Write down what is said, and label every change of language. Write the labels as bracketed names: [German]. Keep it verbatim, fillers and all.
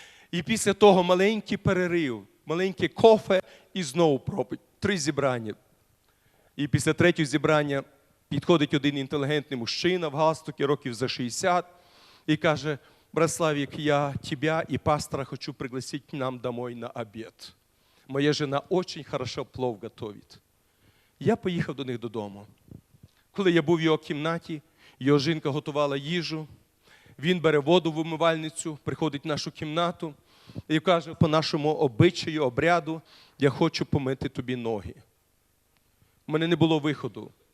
[Ukrainian] І після того маленький перерив, маленьке кофе і знову проповідь. Три зібрання. І після третього зібрання підходить один інтелігентний мужчина в галстукі, років за шістдесят, і каже: брат Славік, [Russian] я тебя и пастора хочу пригласить к нам домой на обед. Моя жена очень хорошо плов готовит. [Ukrainian] Я поїхав до них додому. Коли я був в його кімнаті, його жінка готувала їжу, він бере воду в умивальницю, приходить в нашу кімнату і каже: по нашому обичаю, обряду, я хочу помити тобі ноги. У мене не було виходу.